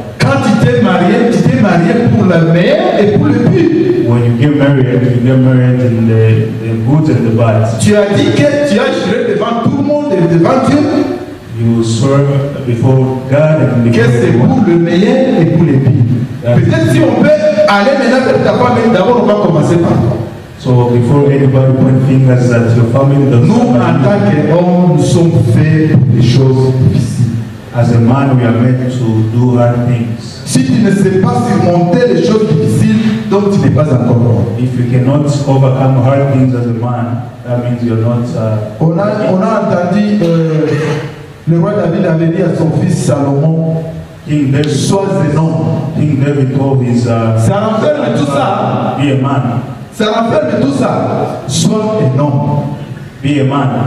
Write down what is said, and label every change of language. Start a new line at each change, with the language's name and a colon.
French: Quand tu t'es marié pour le meilleur et pour le pire.
English: When you get married in the good and the bad.
French: Tu as dit que tu as juré devant tout le monde et devant Dieu.
English: You swear before God and before
French: c'est
English: everyone.
French: pour le meilleur et pour le pire. Peut-être si on peut aller maintenant vers ta femme, mais d'abord on va commencer par toi.
English: So before anybody point fingers at your family,
French: Nous, en tant qu'hommes, nous sommes faits pour des choses difficiles.
English: as a man, we are meant to do hard things.
French: Si tu ne sais pas surmonter les choses difficiles, donc tu n'es pas encore homme.
English: If you cannot overcome hard things as a man, that means you're not.
French: On a entendu le roi David avait dit à son fils Salomon,
English: King David,
French: sois un homme.
English: King David told his
French: Ça renferme tout ça.
English: be a man,
French: Ça renferme tout ça. Sois un homme.
English: be a man,